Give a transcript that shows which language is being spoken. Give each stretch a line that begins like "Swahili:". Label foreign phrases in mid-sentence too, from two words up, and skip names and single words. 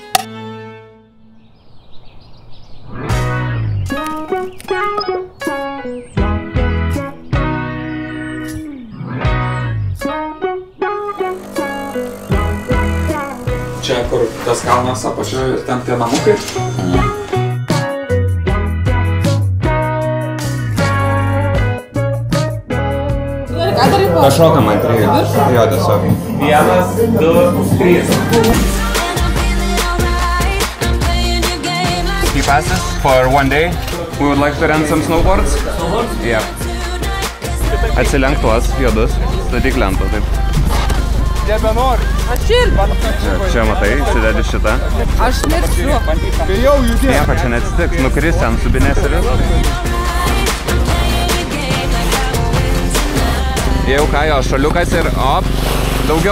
Lithuanian: Čia kur tas kalnas apačioje ir ten tie namukai. Pašokam ant 3. Jo, tiesiog. 1, 2, 3.
English: Ski passes for one day. We would like to rent some snowboards. Yeah.
Lithuanian: Atsilenk tuos juodus. Statyk lentą, taip. Nebenori. Aš irgi. Čia matai, įsidedi šitą. Aš mirsiu. Tai jau judė. Nieko čia neatsitiks, nukris ten, subinės ir viskas. Jau ką jo, šaliukas ir op, daugiau.